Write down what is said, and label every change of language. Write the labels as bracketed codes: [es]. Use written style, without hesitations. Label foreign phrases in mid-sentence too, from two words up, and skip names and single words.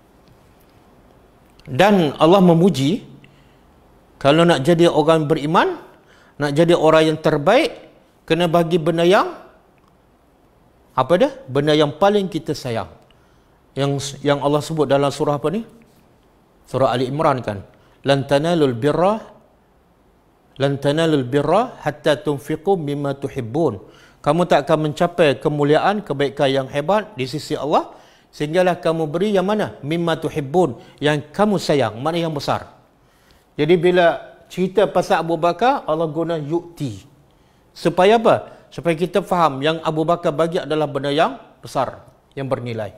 [ms] Dan Allah memuji, kalau nak jadi orang beriman, nak jadi orang yang terbaik, kena bagi benda yang apa dah? Benda yang paling kita sayang. Yang Allah sebut dalam surah apa ni? Surah Ali Imran kan. [ar] لن تنالوا البر حتى تنفقوا مما تحبون. [ms] Kamu tak akan mencapai kemuliaan, kebaikan yang hebat di sisi Allah sehinggalah kamu beri yang mana? [ar] مما تحبون, [ms] yang kamu sayang, mana yang besar. Jadi bila cerita pasal Abu Bakar, Allah guna yu'ti. Supaya apa? Supaya kita faham yang Abu Bakar bagi adalah benda yang besar, yang bernilai.